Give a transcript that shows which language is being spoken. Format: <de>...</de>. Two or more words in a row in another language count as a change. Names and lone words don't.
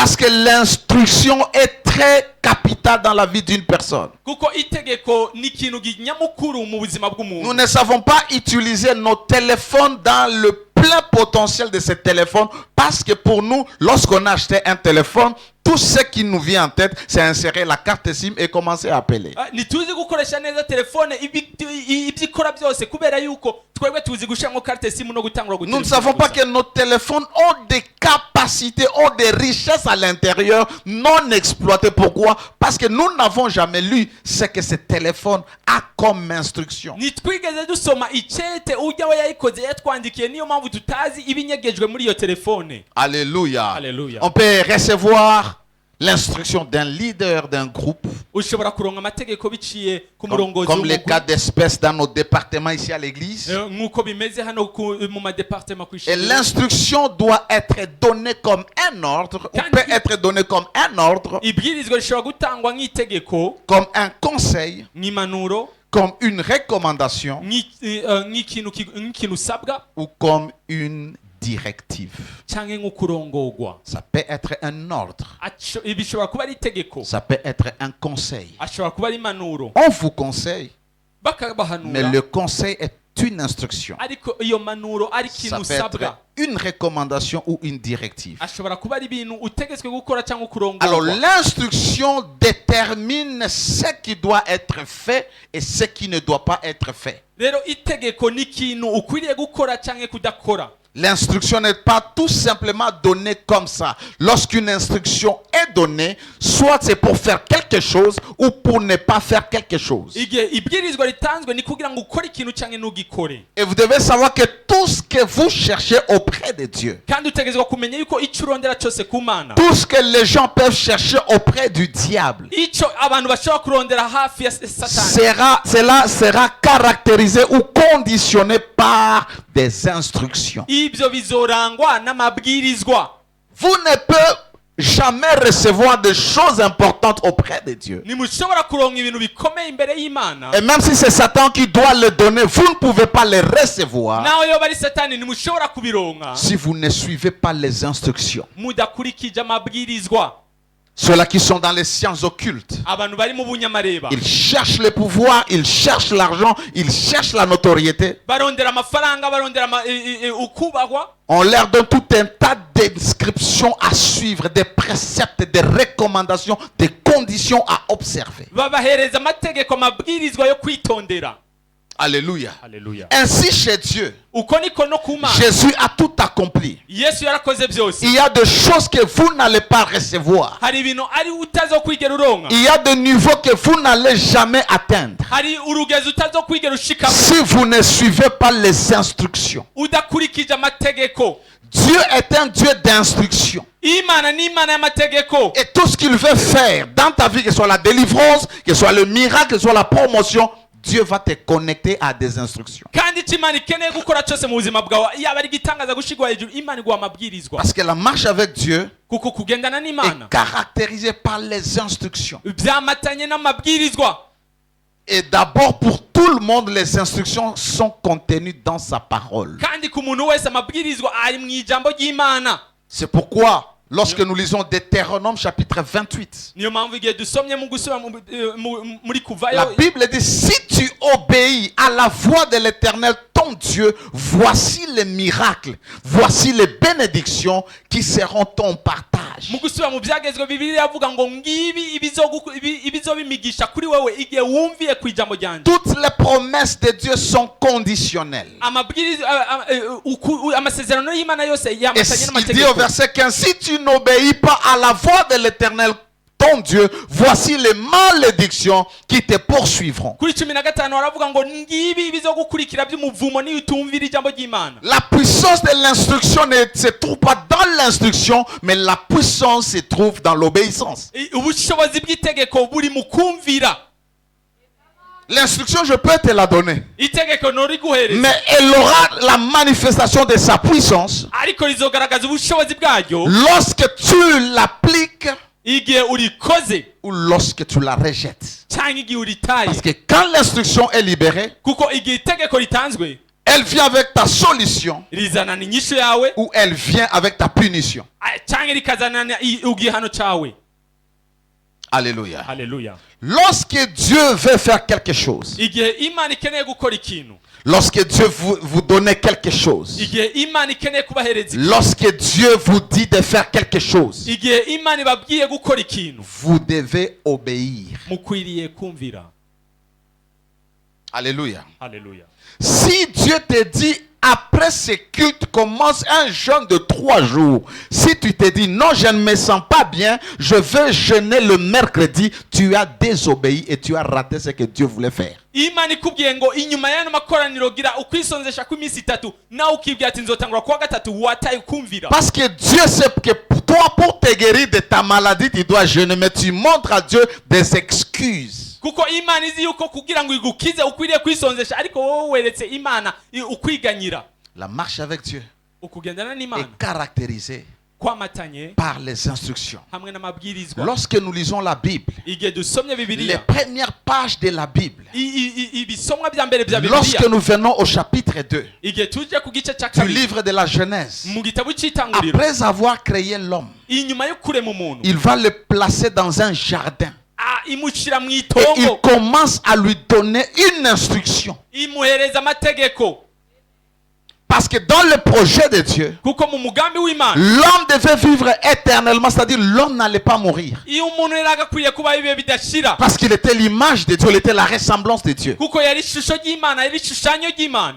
<fr>Parce que l'instruction est très capitale dans la vie d'une personne.</fr> <rn>Kuko itegeko ni ikintu nyamukuru mu buzima</rn> <fr>Nous</fr> <rn>bw'umuntu.</rn> <fr>ne savons pas utiliser nos téléphones dans le plein potentiel de ces téléphones parce que pour nous, lorsqu'on a acheté un téléphone, tout ce qui nous vient en tête, c'est insérer la carte SIM et commencer à appeler.</fr> <rn>Ntituzi gukoresha neza telefone ibyo ikora byose kubera yuko twebwe tuzi gushiramo</rn> <fr>carte simu</fr> <rn>no gutangura</rn> <fr>Nous ne savons pas que nos téléphones ont des capacités, ont des richesses à l'intérieur non exploitées. Pourquoi? Parce que nous n'avons jamais lu ce que ce téléphone a comme instruction.</fr> <rn>Nitwigeze dusoma icete ujya we yayikoze yatwandikiye, niyo mpamvu tutazi ibinyegejwe muri iyo telefone.</rn> <fr>Alléluia. Alléluia. On peut recevoir l'instruction d'un leader d'un groupe,</fr> <rn>Ushobora kuronka amategeko biciye ku murongozi</rn> <fr>comme les</fr> <rn>w'umugwi.</rn> <fr>cas d'espèce dans nos départements ici à l'église.</fr> <rn>Nk'uko bimeze hano mu madepartement ku</rn> <fr>Et</fr> <rn>ishuri.</rn> <fr>l'instruction doit être donnée comme un ordre, ou Quand peut il- être donnée comme un ordre,</fr> <rn>Ibwirizwa rishobora gutangwa nk'itegeko,</rn> <fr>comme un conseil,</fr> <rn>nk'impanuro,</rn> <fr>comme une recommandation</fr> <rn>nk'ikintu usabwa</rn> <fr>ou comme une directive.</fr> <rn>cyangwa nk'ukurongorwa.</rn> <fr>Ça peut être un ordre,</fr> <rn>Bishobora kuba ari itegeko,</rn> <fr>ça peut être un conseil.</fr> <rn>ashobora kuba ari impanuro,</rn> <fr>On vous conseille, mais</fr> <rn>bakabahanura,</rn> <fr>le conseil est une instruction.</fr> <rn>ariko iyo mpanuro ari</rn> <fr>Ça</fr> <rn>ikintu</rn> <fr>peut être</fr> <rn>usabwa.</rn> <fr>une recommandation ou une directive.</fr> <rn>Ashobora kuba ari ibintu utegetswe gukora cyangwa</rn> <fr>Alors</fr> <rn>ukurongorwa.</rn> <fr>l'instruction détermine ce qui doit être fait et ce qui ne doit pas être fait.</fr> <rn>Rero itegeko ni ikintu ukwiriye gukora cyangwa kudakora.</rn> <fr>L'instruction n'est pas tout simplement donnée comme ça. Lorsqu'une instruction est donnée, soit c'est pour faire quelque chose ou pour ne pas faire quelque chose.</fr> <rn>Igihe ibwirizwa ritanzwe ni kugira ngo ukore ikintu cyangwa ntugikore.</rn> <fr>Et vous devez savoir que tout ce que vous cherchez auprès de Dieu,</fr> <rn>Kandi utegetswe kumenya yuko icyo urondera cyose ku Mana,</rn> <fr>tout ce que les gens peuvent chercher auprès du diable,</fr> <rn>icyo abantu bashobora kurondera hafi ya Satani,</rn> <fr>cela sera caractérisé ou conditionné par des instructions.</fr> <rn>ibyo bizorangwa n'amabwirizwa.</rn> <fr>Vous ne pouvez jamais recevoir des choses importantes auprès de Dieu.</fr> <rn>Ntimushobora kuronka ibintu bikomeye imbere y'Imana.</rn> <fr>Et même si c'est Satan qui doit le donner, vous ne pouvez pas les recevoir</fr> <rn>Nawe yoba ari Satani ntimushobora kubironka</rn> <fr>si vous ne suivez pas les instructions.</fr> <rn>mudakurikije amabwirizwa.</rn> <fr>Ceux-là qui sont dans les sciences occultes.</fr> <rn>abantu bari mu bunyamareba</rn> <fr>Ils cherchent le pouvoir, ils cherchent l'argent, ils cherchent la notoriété.</fr> <rn>barondera amafaranga barondera ukubahwa.</rn> <fr>On leur donne tout un tas d'inscriptions à suivre, des préceptes, des recommandations, des conditions à observer.</fr> <rn>babahereza amategeko amabwirizwa yo kwitondera.</rn> <fr>Alléluia.</fr> <rn>Haleluya.</rn> <fr>Ainsi chez Dieu,</fr> <rn>uko niko no ku Mana</rn> <fr>Jésus a tout accompli.</fr> <rn>Yesu yarakoze byose.</rn> <fr>Il y a des choses que vous n'allez pas recevoir.</fr> <rn>hari ibintu ari utazokwigera uronka.</rn> <fr>Il y a des niveaux que vous n'allez jamais atteindre</fr> <rn>hari urugezi utazokwigera ushikamo</rn> <fr>si vous ne suivez pas les instructions.</fr> <rn>udakurikije amategeko.</rn> <fr>Dieu est un Dieu d'instruction.</fr> <rn>Imana ni Imana y'amategeko.</rn> <fr>Et tout ce qu'il veut faire dans ta vie, que ce soit la délivrance, que ce soit le miracle, que ce soit la promotion, Dieu va te connecter à des instructions.</fr> <rn>kandi icyo Imana ikeneye gukora cyose mu buzima bwawe yaba ari igitangaza gushigwa hejuru, Imana iguha amabwirizwa.</rn> <fr>Parce que la marche avec Dieu</fr> <rn>kuko kugendana n'Imana</rn> <fr>est caractérisée par les instructions.</fr> <rn>byamatanye n'amabwirizwa.</rn> <fr>Et d'abord, pour tout le monde, les instructions sont contenues dans sa parole.</fr> <rn>kandi ku muntu wese amabwirizwa ari mu ijambo ry'Imana.</rn> <fr>C'est pourquoi, lorsque nous lisons Deutéronome chapitre 28,</fr> <rn>niyo mpamvu igihe dusomye mu gusubira muri kuvayo,</rn> <fr>la Bible dit, si tu obéis à la voix de l'Éternel, ton Dieu, voici les miracles, voici les bénédictions qui seront ton partage.</fr> <rn>mu gusubira mu byagezwe Bibiliya yavuga ngo ngibi ibizobimigisha kuri wewe igihe wumviye ku ijambo ryanje.</rn> <fr>Toutes les promesses de Dieu sont conditionnelles.</fr> <rn>amasezerano y'Imana yose</rn> <fr>Et</fr> <rn>yamatanye</rn> <fr>il dit</fr> <rn>n'amategeko.</rn> <fr>au verset 15, si tu n'obéis pas à la voix de l'Éternel, ton Dieu, voici les malédictions qui te poursuivront.</fr> <rn>kuri 15 baravuga ngo ngibi ibizogukurikira by'umuvumo niyo utumvira ijambo ry'Imana.</rn> <fr>La puissance de l'instruction ne se trouve pas dans l'instruction, mais la puissance se trouve dans l'obéissance.</fr> <rn>ubushobozi bw'itegeko buri mu kumvira.</rn> <fr>L'instruction, je peux te la donner,</fr> <rn>itegeko noriguhereza</rn> <fr>mais elle aura la manifestation de sa puissance</fr> <rn>ariko rizogaragaza ubushobozi bwaryo</rn> <fr>lorsque tu l'appliques</fr> <rn>igihe urikoze</rn> <fr>ou lorsque tu la rejettes.</fr> <rn>cyangwa igihe uritaye.</rn> <fr>Parce que quand l'instruction est libérée,</fr> <rn>kuko igihe itegeko ritanzwe</rn> <fr>elle vient avec ta solution</fr> <rn>rizanana inyishu yawe</rn> <fr>ou elle vient avec ta punition.</fr> <rn>cyangwa rikazanana igihano cyawe.</rn> <fr>Alléluia.</fr> <rn>Haleluya.</rn> <fr>Lorsque Dieu veut faire quelque chose,</fr> <rn>igihe Imana ikeneye gukora ikintu,</rn> <fr>lorsque Dieu vous donne quelque chose,</fr> <rn>igihe Imana ikeneye kubahereza ikintu,</rn> <fr>lorsque Dieu vous dit de faire quelque chose,</fr> <rn>igihe Imana ibabwiye gukora ikintu,</rn> <fr>vous devez obéir.</fr> <rn>mukwiriye kumvira.</rn> <fr>Alléluia.</fr> <rn>Haleluya.</rn> <fr>Si Dieu te dit, après ce culte, commence un jeûne de 3 jours. Si tu te dis, non, je ne me sens pas bien, je veux jeûner le mercredi, tu as désobéi et tu as raté ce que Dieu voulait faire.</fr> <rn>Imana ikubwiye ngo inyuma y'ano makoraniro gira ukwisonzesha kw'iminsi 3 nawe ukibwira ati nzotangura kuwa 3 wataye kumvira.</rn> <fr>Parce que Dieu sait que pour toi, pour te guérir de ta maladie, tu dois jeûner, mais tu montres à Dieu des excuses.</fr> <rn>kuko Imana izi yuko kugira ngo igukize ukwiriye kwisonzesha, ariko wowe weretse Imana ukwiganyira.</rn> <fr>La marche avec Dieu</fr> <rn>ukugendana n'Imana</rn> <fr>est caractérisée</fr> <rn>kwamatanye</rn> <fr>par les instructions.</fr> <rn>hamwe n'amabwirizwa.</rn> <fr>Lorsque nous lisons la Bible,</fr> <rn>igihe dusomye</rn> <fr>les</fr> <rn>Bibiliya,</rn> <fr>premières pages de la Bible,</fr> <rn>ibisomwa bya mbere bya</rn> <fr>lorsque</fr> <rn>Bibiliya,</rn> <fr>nous venons au chapitre 2</fr> <rn>igihe tuje ku gice cya</rn> <fr>du</fr> <rn>kabiri</rn> <fr>livre de la Genèse,</fr> <rn>mu gitabo cy'itanguriro,</rn> <fr>après avoir créé l'homme,</fr> <rn>inyuma yo kurema umuntu</rn> <fr>il va le placer dans un jardin</fr> <rn>imushyira mu</rn> <fr>et il</fr> <rn>itongo,</rn> <fr>commence à lui donner une instruction.</fr> <rn>imuhereza amategeko.</rn> <fr>Parce que dans le projet de Dieu,</fr> <rn>kuko mu mugambi w'Imana</rn> <fr>l'homme devait vivre éternellement, c'est-à-dire l'homme n'allait pas mourir.</fr> <rn>iyo umuntu yari agakwiye kuba ibihe bidashira,</rn> <fr>Parce qu'il était l'image de Dieu, il était la ressemblance de Dieu.</fr> <rn>kuko yari ishusho ry'Imana, yari ishushanyo ry'Imana.</rn>